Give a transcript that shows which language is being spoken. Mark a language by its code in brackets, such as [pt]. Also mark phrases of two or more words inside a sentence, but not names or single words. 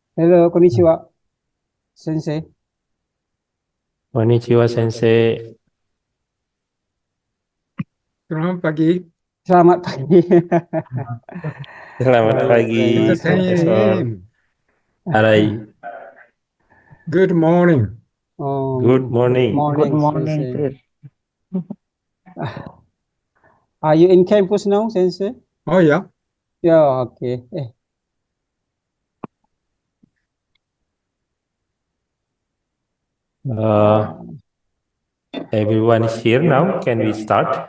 [en] Hello, [ja] konnichiwa, sensei. Konnichiwa Sensei. [ms] Selamat pagi. Selamat pagi. Selamat pagi, Profesor Arai. [en] Good morning. Good morning. Morning, Good morning, sensei. sir. Are you in campus now, sensei? Oh yeah, Yeah, okay. Everyone is here now. Can we start?